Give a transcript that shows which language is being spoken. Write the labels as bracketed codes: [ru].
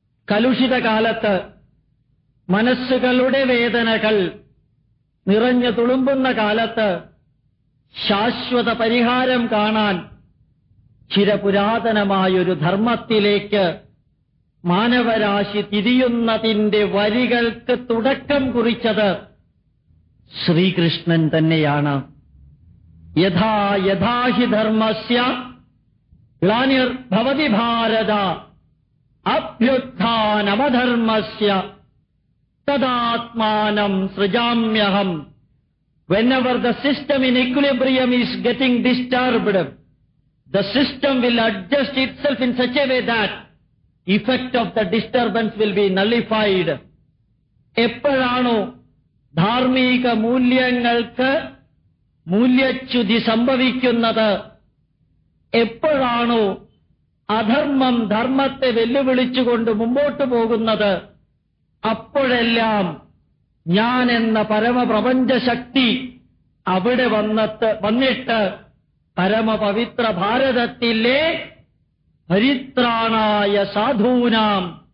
[ml] കലുഷിത കാലത്ത് മനസ്സുകളുടെ വേദനകൾ നിറഞ്ഞു തുളുമ്പുന്ന കാലത്ത് ശാശ്വത പരിഹാരം കാണാൻ ചിരപുരാതനമായൊരു ധർമ്മത്തിലേക്ക് മാനവരാശി തിരിയുന്നതിന്റെ വരികൾക്ക് തുടക്കം കുറിച്ചത് ശ്രീകൃഷ്ണൻ തന്നെയാണ്. [sa] യഥാ യഥാ he ധർമ്മസ്യ ഗ്ലാനിർഭവതി Bharata അഭ്യുത്ഥാനമധർമ്മസ്യ തദാത്മാനം സൃജാമ്യഹം. [en] Whenever the system in equilibrium is getting disturbed, the system will adjust itself in such a way that effect of the disturbance will be nullified. [ml] എപ്പോഴാണോ ധാർമ്മിക മൂല്യങ്ങൾക്ക് മൂല്യച്യുതി സംഭവിക്കുന്നത്, എപ്പോഴാണോ അധർമ്മം ധർമ്മത്തെ വെല്ലുവിളിച്ചുകൊണ്ട് മുമ്പോട്ട് പോകുന്നത്, അപ്പോഴെല്ലാം ഞാൻ എന്ന പരമപ്രപഞ്ചശക്തി അവിടെ വന്നിട്ട് പരമപവിത്ര ഭാരതത്തിലെ [sa] പരിത്രാണായ സാധൂനാം